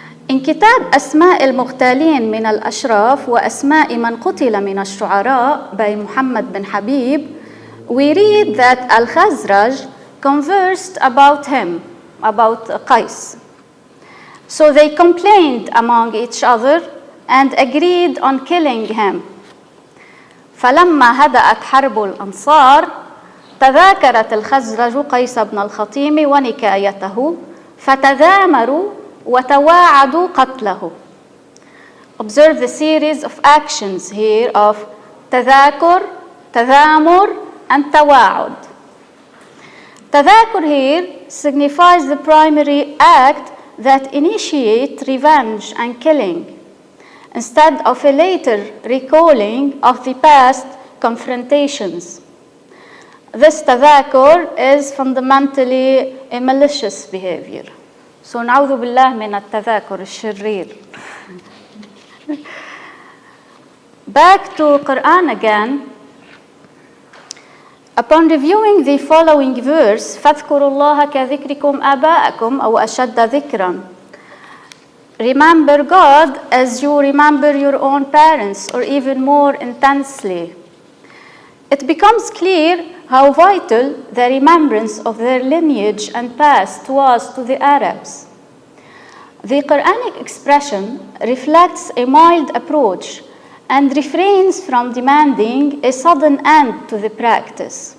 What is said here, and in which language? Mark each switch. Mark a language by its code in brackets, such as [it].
[en] In كتاب أسماء المغتالين من الأشراف وأسماء من قتل من الشعراء by Muhammad bin Habib, we read that Al-Khazraj conversed about him, about Qais. So they complained among each other and agreed on killing him. [ar] فلما هدأت حرب الأنصار تذاكرت الخزرج قيس بن الخطيم ونكايته فتذامروا وتواعدوا قتله. [en] Observe the series of actions here of تذاكر, تذامر, and تواعد. تذاكر here signifies the primary act that initiates revenge and killing, instead of a later recalling of the past confrontations. This تذاكر is fundamentally a malicious behavior. [ar] So نعوذ بالله من التذاكر الشرير. [en] Back to Quran again. [ar] Upon reviewing the following verse, فاذكروا الله كذكركم آباءكم أو أشد ذكرا. [en] Remember God as you remember your own parents, or even more intensely. It becomes clear how vital the remembrance of their lineage and past was to the Arabs. The Quranic expression reflects a mild approach and refrains from demanding a sudden end to the practice.